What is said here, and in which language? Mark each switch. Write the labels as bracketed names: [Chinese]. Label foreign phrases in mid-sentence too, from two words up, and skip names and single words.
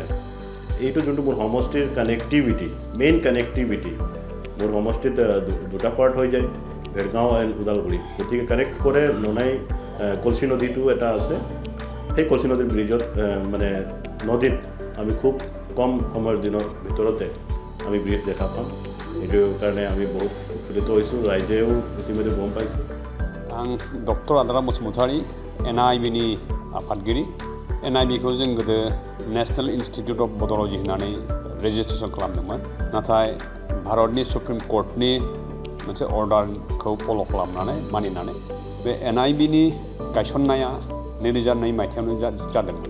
[Assamese] এইটো যোনটো মোৰ সমষ্টিৰ কানেক্টিভিটি, [English] main connectivity [Assamese] মোৰ সমষ্টিত 2টা পাৰ্ট হৈ যায়, ভেৰগাঁও এণ্ড ওদালগুৰি। গতিকে কানেক্ট কৰে ননাই কলচি নদীটো এটা আছে, সেই কলচি নদীৰ ব্ৰিজত মানে নদীত আমি খুব কম সময়ৰ দিনৰ ভিতৰতে আমি ব্ৰিজ দেখা পাম। এইটো কাৰণে আমি বহুত উৎফুল্লিত হৈছোঁ, ৰাইজেও ইতিমধ্যে গম পাইছে। [Bodo] आं डक्टर आदारा बसुमतारी NIBनि आफादगिरि। NIBखौ जों गोदो नेशनेल इन्स्टिटिउट अफ बड'लजि होननानै रेजिस्ट्रेसन खालामदोंमोन, नाथाय भारतनि सुप्रिम कर्टनि मोनसे अर्डारखौ फल' खालामनानै मानिनानै बे NIBनि गायसननाया 2002 मायथाइयावनो जादोंमोन।